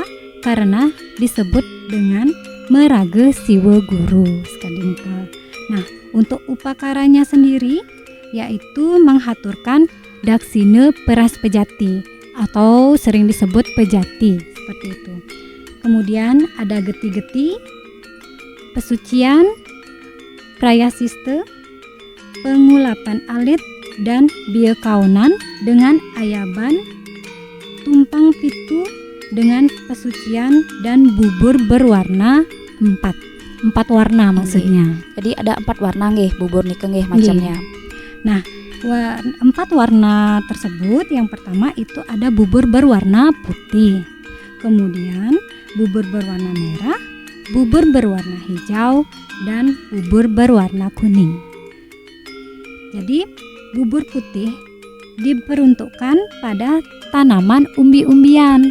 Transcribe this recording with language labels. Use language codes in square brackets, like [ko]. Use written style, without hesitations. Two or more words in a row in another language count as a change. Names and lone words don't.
[id] Karena disebut dengan Merage Siwa Guru sekali. Nah, untuk upakaranya sendiri yaitu menghaturkan Daksine Peras Pejati atau sering disebut pejati seperti itu. Kemudian ada geti-geti, pesucian, prayasiste, pengulapan alit, dan biekaunan dengan ayaban, tumpang pitu dengan pesucian, dan bubur berwarna empat warna maksudnya. Jadi ada 4 warna nggih bubur nika nggih macamnya. Nah, 4 warna tersebut yang pertama itu ada bubur berwarna putih, kemudian bubur berwarna merah, bubur berwarna hijau, dan bubur berwarna kuning. Jadi bubur putih diperuntukkan pada tanaman umbi-umbian.